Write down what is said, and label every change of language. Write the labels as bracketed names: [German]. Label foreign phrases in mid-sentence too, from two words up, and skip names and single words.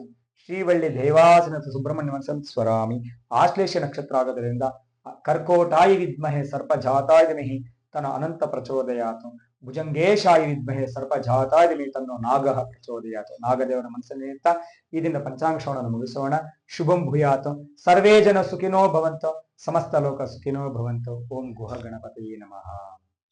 [Sanskrit] ಶ್ರೀವಳ್ಳಿ ದೇವಾಸನ ಸುಬ್ರಹ್ಮಣ್ಯ ಸ್ವರಾಮಿ. [Kannada] ಆಶ್ಲೇಷ ನಕ್ಷತ್ರ ಆಗೋದ್ರಿಂದ [Sanskrit] ಕರ್ಕೋಟಾಯ ವಿದ್ಮಹೆ ಸರ್ಪಜಾತಾಯ ಧೀಮಹಿ ತನ್ನ ಅನಂತ ಪ್ರಚೋದಯಾತು. ಭುಜಂಗೇಶಾಯ ವಿದ್ಮಹೆ ಸರ್ಪಜಾತಾಯ ಧೀಮಹಿ ತನ್ನೋ ನಾಗಃ ಪ್ರಚೋದಯಾತು. [Kannada] ನಾಗದೇವರ ಮನಸ್ಸಲ್ಲಿ ಇರ್ತಾ ಈ ದಿನ ಪಂಚಾಂಗ ಶ್ರವಣ ಮುಗಿಸೋಣ. [Sanskrit] ಶುಭಂ ಭೂಯಾತು. ಸರ್ವೇ ಜನ ಸುಖಿನೋ ಭವಂತು. ಸಮಸ್ತ ಲೋಕ ಸುಖಿನೋ ಭವಂತು. ಓಂ ಗುಹ ಗಣಪತಿಯೇ ನಮಃ.